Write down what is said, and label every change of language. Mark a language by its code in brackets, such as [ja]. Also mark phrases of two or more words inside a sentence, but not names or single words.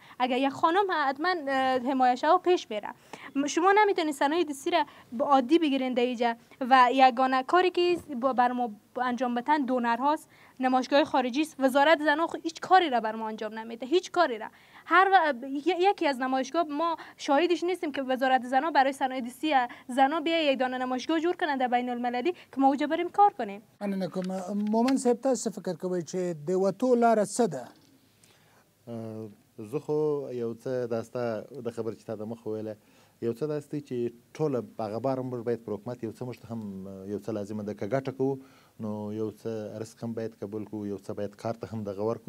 [fa] اگر یک خانم حتما حمایت و پیش بره. شما نمیتونید صنایع دستی را عادی بگیرین در اینجا و یگانه کاری که بر ما انجام بدن دونر هاست، نمایشگاه خارجی است. وزارت زنان هیچ کاری را بر ما انجام نمیده، هیچ کاری را. یکی از نمایشگاه ما شاهدش نیستیم که وزارت زنان برای صنایع دستی زنان بیا یک دانه نمایشگاه جور کنند در بین المللی که ما اونجا بریم کار کنیم. [ps] من نکوم مومن صاحب تاسو فکر کوئ چې د وتو لاره څه ده؟ زه خو یو څه داسته د خبر چې تا د مخ ویله یو څه داسې دی چې ټوله هغه بار موږ باید پر حکومت یو څه موږ ته هم یو څه لازمه ده که ګټه کوو نو یو څه رزق هم باید قبول کړو، یو څه باید کار ته هم دغه ورکړو.